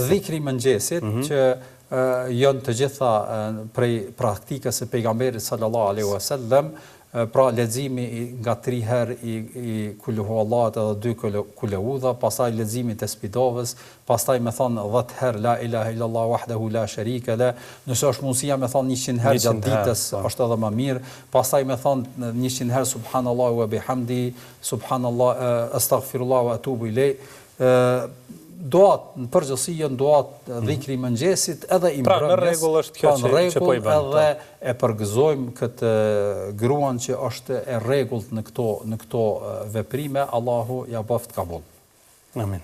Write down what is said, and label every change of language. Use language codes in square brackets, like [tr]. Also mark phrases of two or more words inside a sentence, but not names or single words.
[sq] Dhikri i mëngjesit që janë të gjitha prej praktikës së pejgamberit [ar] صلى الله عليه وسلم, [sq] pra leximi nga 3 herë i [ar] قل هو الله [sq] edhe 2 [ar] قل أعوذ, [sq] pastaj leximi të spidovës, pastaj me thon 10 herë [ar] لا إله إلا الله وحده لا شريك له, [sq] nëse është mundësia me thon 100 herë gjatë ditës është edhe më mirë, pastaj me thon 100 herë [ar] سبحان الله وبحمده, سبحان الله أستغفر الله وأتوب إليه. [sq] Doat në përgjithësi janë doat dhikri i mëngjesit edhe i mbrëmjes. Pra në rregull është kjo që po i bën. Edhe e përgëzojmë këtë gruan që është e rregullt në këto veprime, Allahu ja bëft kabul. Amin.